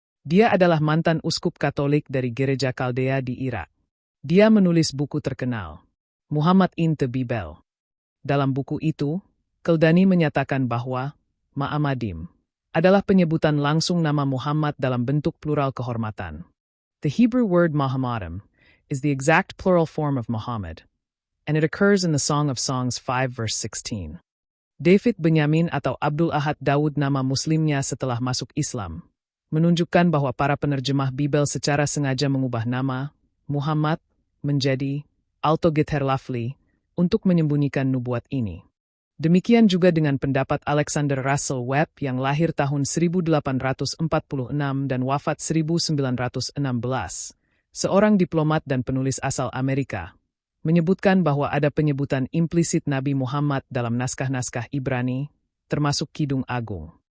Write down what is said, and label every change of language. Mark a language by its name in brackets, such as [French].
[Indonesian] Dia adalah mantan uskup Katolik dari Gereja Kaldea di Irak. Dia menulis buku terkenal, Muhammad in the Bible. Dalam buku itu, Keldani menyatakan bahwa Ma'amadim adalah penyebutan langsung nama Muhammad dalam bentuk plural kehormatan. [English] The Hebrew word Muhammadim is the exact plural form of Muhammad, and it occurs in the Song of Songs 5 verse 16. [Indonesian] David Benyamin atau Abdul Ahad Daud nama muslimnya setelah masuk Islam, menunjukkan bahwa para penerjemah Bible secara sengaja mengubah nama Muhammad menjadi Altogether Lafli untuk menyembunyikan nubuat ini. Demikian juga dengan pendapat Alexander Russell Webb yang lahir tahun 1846 dan wafat 1916, seorang diplomat dan penulis asal Amerika, menyebutkan bahwa ada penyebutan implisit Nabi Muhammad dalam naskah-naskah Ibrani, termasuk Kidung Agung.